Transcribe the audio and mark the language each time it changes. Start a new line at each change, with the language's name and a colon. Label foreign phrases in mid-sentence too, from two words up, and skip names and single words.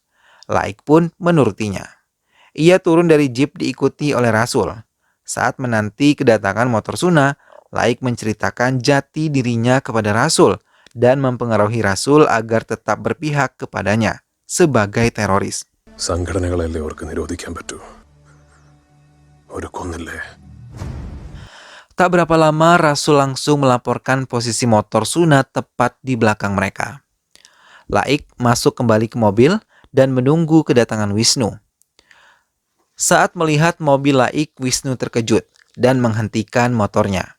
Indonesian: Laik pun menurutinya. Ia turun dari jeep diikuti oleh Rasul. Saat menanti kedatangan motor Suna, Laik menceritakan jati dirinya kepada Rasul dan mempengaruhi Rasul agar tetap berpihak kepadanya sebagai teroris.
Malayalam: സംഘടനകളല്ലേ അവർക്ക് നിരോധിക്കാൻ പറ്റൂ ഒരു കൊന്നില്ലേ.
Indonesian: Tak berapa lama Rasul langsung melaporkan posisi motor Suna tepat di belakang mereka. Laik masuk kembali ke mobil dan menunggu kedatangan Wisnu. Saat melihat mobil Laik, Wisnu terkejut dan menghentikan motornya.